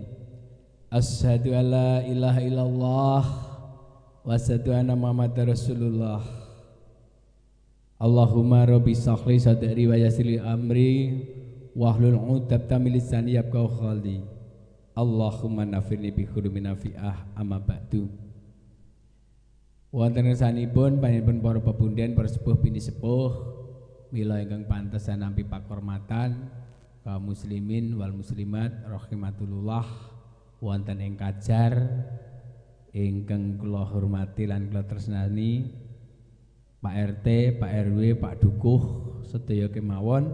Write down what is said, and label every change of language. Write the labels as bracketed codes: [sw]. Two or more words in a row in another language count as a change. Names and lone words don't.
[ar] أشهد أن لا إله إلا الله وأشهد أن محمدا رسول الله. اللهم رب اشرح صدري ويسر لي أمري واحلل عقدة من لساني يفقهوا قولي. اللهم انفعني بعلوم نافعة أما بعد. [jv] Wonten ngersanipun panjenengan para pepunden, para sepuh bini sepuh, mila ingkang pantesan nampi pakurmatan kaum [ar] المسلمين والمسلمات رحمة الله, [jv] wonten ing Kajar ingkang kula hormati lan kula tresnani Pak RT, Pak RW, Pak Dukuh sedaya kemawon.